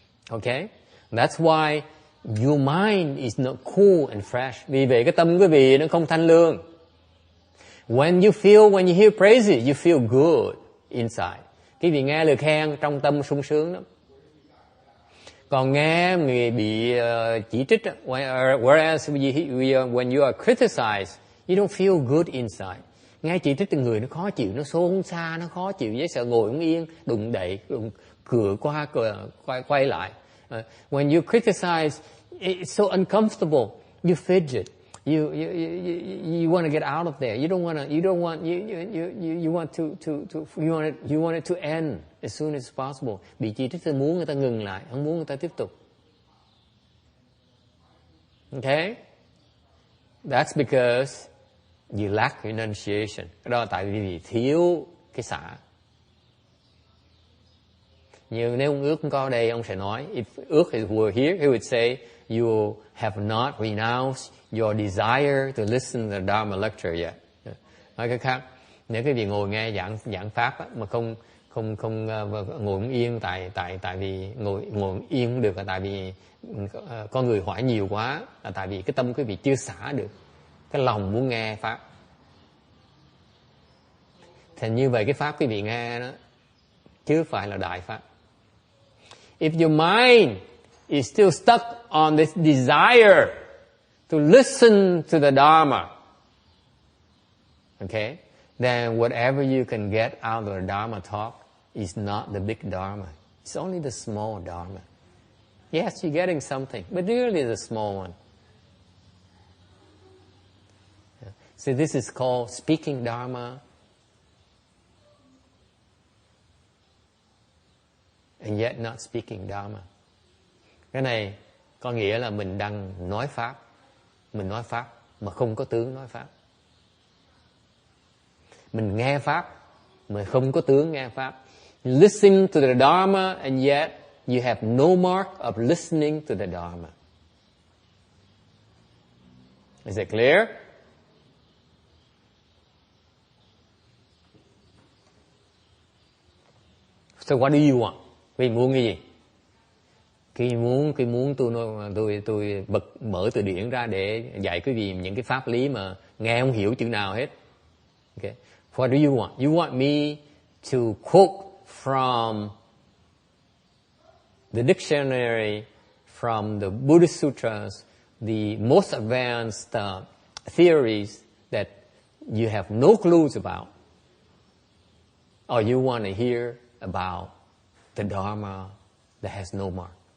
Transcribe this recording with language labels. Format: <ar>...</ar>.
<en>Okay, that's why your mind is not cool and fresh.</en> <vi>Vì vậy cái tâm quý vị nó không thanh lương.</vi> <en>When you hear praises, you feel good inside.</en> <vi>Quý vị nghe lời khen trong tâm sung sướng lắm. Còn nghe người bị chỉ trích,</vi> <en>whereas when you are criticized, you don't feel good inside.</en> <vi>Nghe chỉ trích từ người nó khó chịu, nó xôn xa, nó khó chịu, với sợ ngồi không yên, đụng đậy, cửa qua quay lại.</vi> <en>When you criticize, it's so uncomfortable. You fidget. You want to get out of there. You want it to end as soon as possible.</en> <vi>Bị chỉ trích thì muốn người ta ngừng lại, không muốn người ta tiếp tục.</vi> <en>Okay? That's because you lack renunciation.</en> <vi>Đó là tại vì thiếu cái xả. Như nếu ông Ước có đây, ông sẽ nói,</vi> <en>if Ước were here, he would say, you have not renounced your desire to listen to the Dharma lecture yet.</en> <vi>Nói cách khác, nếu quý vị ngồi nghe giảng pháp á, mà không ngồi yên tại vì ngồi yên không được là tại vì con người hỏi nhiều quá, là tại vì cái tâm quý vị chưa xả được cái lòng muốn nghe pháp. Thì như vậy cái pháp quý vị nghe đó chứ phải là đại pháp.</vi> <en>If your mind is still stuck on this desire to listen to the Dharma, okay, then whatever you can get out of the Dharma talk is not the big Dharma. It's only the small Dharma. Yes, you're getting something, but really the small one. So this is called speaking Dharma, and yet not speaking Dharma.</en> <vi>Cái này có nghĩa là mình đang nói pháp, mình nói pháp mà không có tướng nói pháp. Mình nghe pháp mà không có tướng nghe pháp.</vi> <en>You listen to the Dharma and yet you have no mark of listening to the Dharma. Is it clear? So what do you want?</en> <vi>Quý muốn cái gì? Khi muốn tôi mở từ điển ra để dạy quý vị những cái pháp lý mà nghe không hiểu chữ nào hết.</vi> <en>Okay. What do you want? You want me to quote from the dictionary, from the Buddhist sutras, the most advanced theories that you have no clues about, or you want to hear about the Dharma that has no mark?</en>